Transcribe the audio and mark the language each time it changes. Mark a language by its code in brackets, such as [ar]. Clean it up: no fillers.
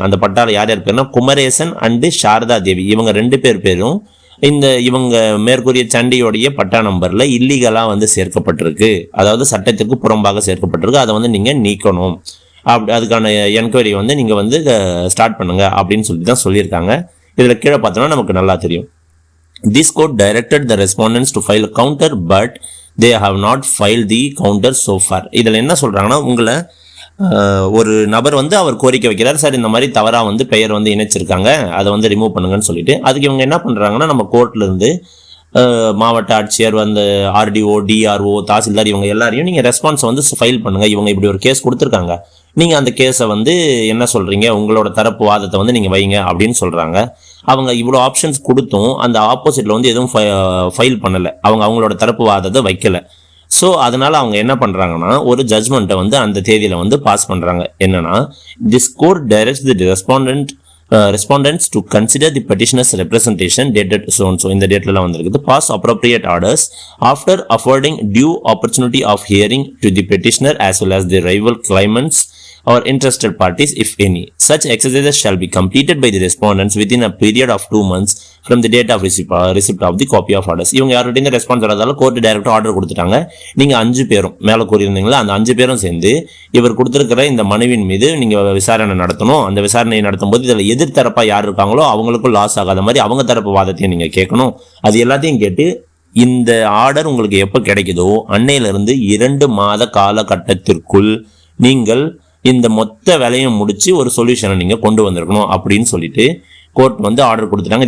[ta] அந்த பட்டால யார் யார் பேர்னா, குமரேசன் அண்டு சாரதா தேவி. இவங்க 2 பேரும் இவங்க மேற்கூறிய சண்டியோடைய பட்டா நம்பர்ல இல்லீகலா சேர்க்கப்பட்டிருக்கு. அதாவது சட்டத்திற்கு புறம்பாக சேர்க்கப்பட்டிருக்கு. அதை நீங்க நீக்கணும். அதுக்கான என்கொயரி நீங்க ஸ்டார்ட் பண்ணுங்க அப்படின்னு சொல்லி தான் சொல்லியிருக்காங்க. இதுல கீழே பார்த்தோம்னா நமக்கு நல்லா தெரியும். [en] This court directed the respondents to file a counter, but they have not filed the counter so far. [ta] இதில் என்ன சொல்றாங்கன்னா, உங்களை ஒரு நபர் அவர் கோரிக்கை வைக்கிறார். சார், இந்த மாதிரி தவறாக பெயர் இணைச்சிருக்காங்க, அதை ரிமூவ் பண்ணுங்கன்னு சொல்லிட்டு, அதுக்கு இவங்க என்ன பண்ணுறாங்கன்னா, நம்ம கோர்ட்ல இருந்து மாவட்ட ஆட்சியர், ஆர்டிஓ, டிஆர்ஓ, தாசில்தார் இவங்க எல்லாரையும் நீங்கள் ரெஸ்பான்ஸ் ஃபைல் பண்ணுங்க. இவங்க இப்படி ஒரு கேஸ் கொடுத்துருக்காங்க, நீங்கள் அந்த கேஸை என்ன சொல்கிறீங்க, உங்களோட தரப்பு வாதத்தை நீங்கள் வைங்க அப்படின்னு சொல்கிறாங்க. அவங்க இவ்வளோ ஆப்ஷன்ஸ் கொடுத்தும் அந்த ஆப்போசிட்டில் எதுவும் ஃபைல் பண்ணலை. அவங்களோட தரப்பு வாதத்தை வைக்கலை. ஸோ அதனால் அவங்க என்ன பண்ணுறாங்கன்னா, ஒரு ஜட்ஜ்மெண்ட்டை அந்த தேதியில் பாஸ் பண்ணுறாங்க. என்னன்னா, [en] This court directs the respondents to consider the petitioner's representation dated so and so. [ta] இந்த டேட்ல வந்திருக்குது. [en] Pass appropriate orders after affording due opportunity of hearing to the petitioner as well as the rival claimants or interested parties if any. Such exercises shall be completed by the respondents within a period of 2 months from the date of receipt of the copy of orders. [ta] இவங்க யார்கிட்ட response வரதால court டைரக்டா order கொடுத்துட்டாங்க. நீங்க 5 பேரும் மேல கூறியிருந்தீங்களா, அந்த 5 பேரும் சேர்ந்து இவர் கொடுத்திருக்கிற இந்த மனுவின் மீது நீங்க விசாரணை நடத்தணும். அந்த விசாரணையை நடத்தும் போது இதில் எதிர்த்தரப்பா யார் இருக்காங்களோ அவங்களுக்கும் லாஸ் ஆகாத மாதிரி அவங்க தரப்பு வாதத்தையும் நீங்க கேட்கணும். அது எல்லாத்தையும் கேட்டு இந்த ஆர்டர் உங்களுக்கு எப்போ கிடைக்குதோ அன்னையிலிருந்து 2 மாத காலகட்டத்திற்குள் நீங்கள் இந்த மொத்த வேலையும் முடிச்சு ஒரு சொல்யூஷனை நீங்க கொண்டு வந்திருக்கணும் அப்படின்னு சொல்லிட்டு கோர்ட் ஆர்டர் கொடுத்துட்டாங்க.